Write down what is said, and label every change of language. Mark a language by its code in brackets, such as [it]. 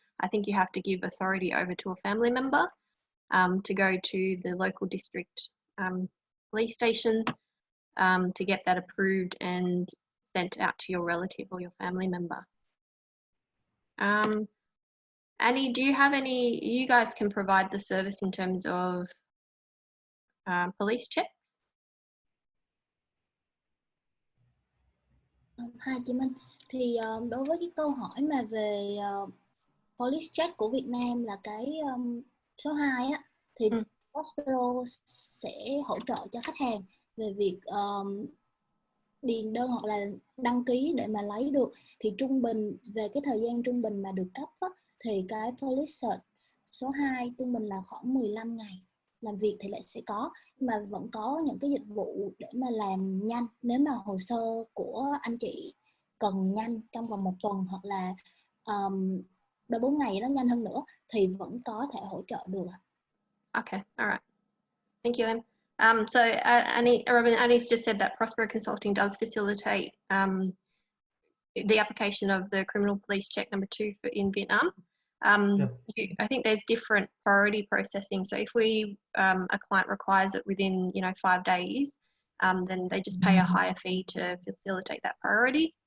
[en] I think you have to give authority over to a family member to go to the local district police station to get that approved and sent out to your relative or your family member. Annie, do you have any, you guys can provide the service in terms of police checks? [vi] Hi chị Minh, thì đối với cái câu hỏi mà về police check của Việt Nam là cái số 2 á, thì Prospero sẽ hỗ trợ cho khách hàng về việc điền đơn hoặc là đăng ký để mà lấy được. Thì trung bình về cái thời gian trung bình mà được cấp á, thì cái police search số 2 trung bình là khoảng 15 ngày làm việc thì lại sẽ có, mà vẫn có những cái dịch vụ để mà làm nhanh. Nếu mà hồ sơ của anh chị cần nhanh trong vòng 1 tuần hoặc là 3-4 ngày đó, nhanh hơn nữa thì vẫn có thể hỗ trợ được. [en] Okay, all right. Thank you, Em. So Annie's just said that Prospero Consulting does facilitate the application of the criminal police check number 2 in Vietnam. I think there's different priority processing. So if a client requires it within 5 days, then they just pay a higher fee to facilitate that priority.